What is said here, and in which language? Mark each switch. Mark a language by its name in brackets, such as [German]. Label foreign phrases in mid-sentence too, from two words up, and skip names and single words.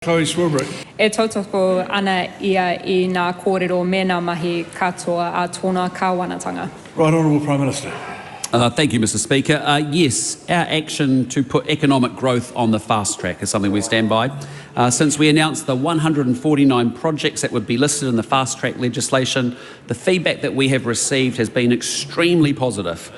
[Māori] Chloe Swilbrick. E tautoko ana ia I ngā kōrero me ngā mahi katoa a tōna kāwanatanga. [English] Right Honourable Prime Minister. Thank you, Mr Speaker. Yes, our action to put economic growth on the fast track is something we stand by. Since we announced the 149 projects that would be listed in the fast track legislation, the feedback that we have received has been extremely positive.